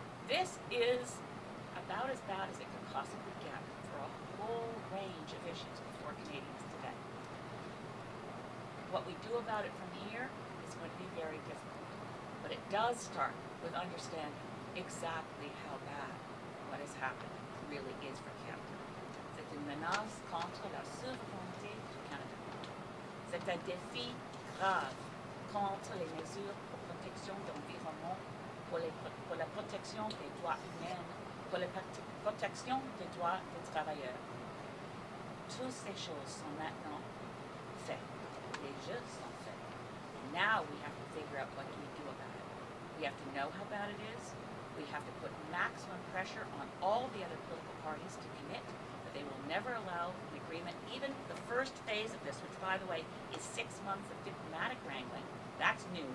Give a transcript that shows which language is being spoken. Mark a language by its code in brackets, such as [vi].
[en] This is about as bad as it could possibly get for a whole range of issues before Canadians today. What we do about it from here is going to be very difficult. But it does start with understanding exactly how bad what has happened really is for Canada. [fr] C'est une menace contre la souveraineté du Canada. C'est un défi grave contre les mesures pour protection de l'environnement, pour la protection des droits humains, pour la protection des droits des travailleurs. Toutes ces choses sont maintenant faites. Les jeux sont faits. [en] Now we have to figure out what do we do about it. We have to know how bad it is. We have to put maximum pressure on all the other political parties to commit that they will never allow an agreement, even the first phase of this, which, by the way, is 6 months of diplomatic wrangling. That's new.